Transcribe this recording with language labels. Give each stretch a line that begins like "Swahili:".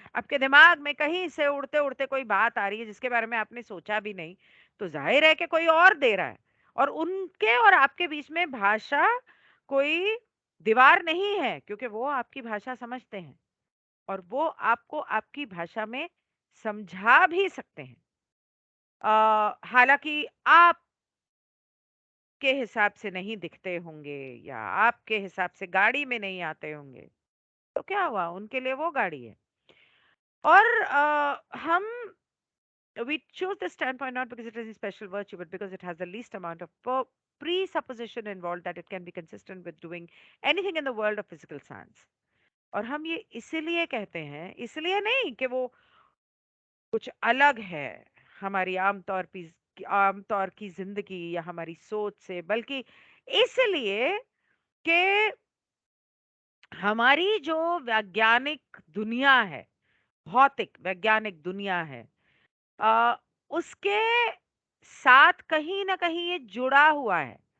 Hindi: आपके दिमाग में कहीं से उड़ते-उड़ते कोई बात आ रही है जिसके बारे में आपने सोचा भी नहीं, तो ज़ाहिर है कि कोई और दे रहा है और उनके और आपके बीच में भाषा कोई दीवार नहीं है क्योंकि वो आपकी भाषा समझते हैं और वो आपको आपकी भाषा में समझा भी सकते हैं। हालाँकि आपके हिसाब से नहीं दिखते होंगे या आपके हिसाब से गाड़ी में नहीं आते होंगे, तो क्या हुआ? उनके लिए वो गाड़ी है। और हम
English: we choose this standpoint not because it is a special virtue, but because it has the least amount of presupposition involved that it can be consistent with doing anything in the world of physical science.
Hindi: और हम ये इसीलिए कहते हैं, इसलिए नहीं कि वो कुछ अलग है हमारी आमतौर की जिंदगी या हमारी सोच से, बल्कि इसलिए कि हमारी जो वैज्ञानिक दुनिया है, भौतिक वैज्ञानिक दुनिया है, अ, उसके साथ कहीं ना कहीं ये जुड़ा हुआ है।